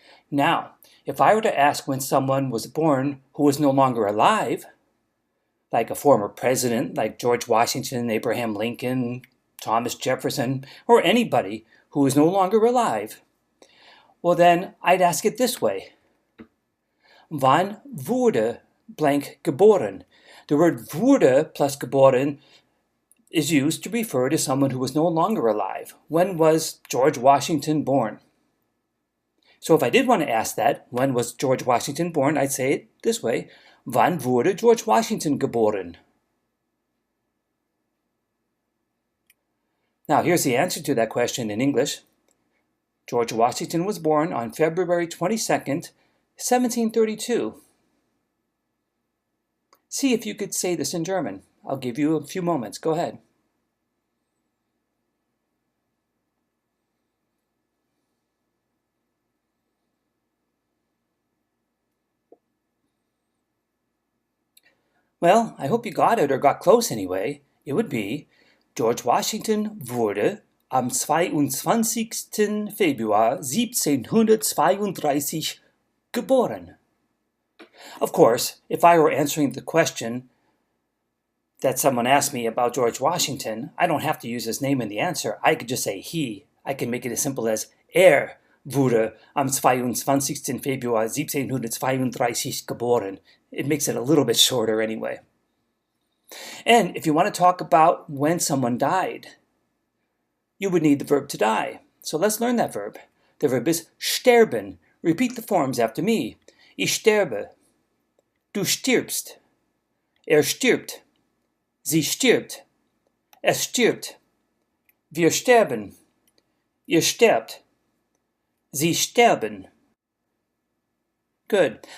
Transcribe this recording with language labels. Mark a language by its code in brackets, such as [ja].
[en] Now, if I were to ask when someone was born who was no longer alive, like a former president like George Washington, Abraham Lincoln, Thomas Jefferson, or anybody who is no longer alive, well then I'd ask it this way. [de] Wann wurde blank geboren? [en] The word wurde plus geboren is used to refer to someone who was no longer alive. When was George Washington born? So if I did want to ask that, when was George Washington born, I'd say it this way. [de] Wann wurde George Washington geboren? [en] Now here's the answer to that question in English. George Washington was born on February 22nd, 1732. See if you could say this in German. I'll give you a few moments. Go ahead. Well, I hope you got it or got close anyway. It would be, [de] George Washington wurde am 22. Februar 1732 geboren. [en] Of course, if I were answering the question that someone asked me about George Washington, I don't have to use his name in the answer. I could just say he. I can make it as simple as [de] wurde am 22. Februar 1732 geboren. [en] It makes it a little bit shorter anyway. And if you want to talk about when someone died, you would need the verb to die. So let's learn that verb. The verb is sterben. Repeat the forms after me. [de] Ich sterbe. Du stirbst. Er stirbt. Sie stirbt. Es stirbt. Wir sterben. Ihr sterbt. Sie sterben. Good.